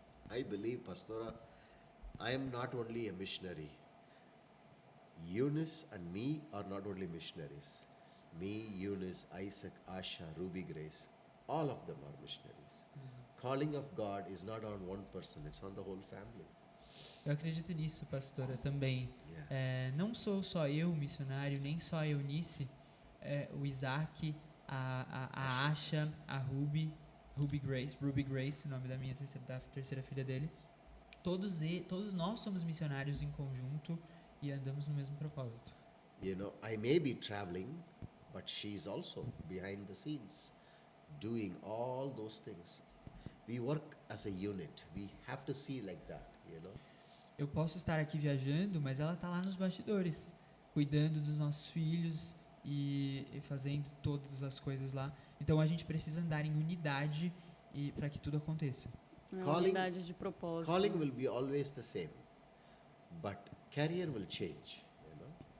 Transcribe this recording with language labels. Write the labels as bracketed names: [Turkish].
[English] I believe, Pastora, I am not only a missionary. Eunice and me are not only missionaries. Me, Eunice, Isaac, Asha, Ruby Grace, all of them are missionaries. Calling of God is not on one person, it's on the whole family. [Portuguese] Eu acredito nisso, pastora, também. [English] Yeah. [Portuguese] Não sou só eu missionário, nem só a Eunice, o Isaac, a Asha, a Ruby Grace, o nome da terceira filha dele. Todos nós somos missionários em conjunto e andamos no mesmo propósito. [English] You know, I may be traveling, but she's also behind the scenes doing all those things. We work as a unit. We have to see like that, you know. [Portuguese] Eu posso estar aqui viajando, mas ela está lá nos bastidores, cuidando dos nossos filhos e fazendo todas as coisas lá. Então a gente precisa andar em unidade e para que tudo aconteça. Unidade de propósito. [English] Calling will be always the same, but career will change, you know.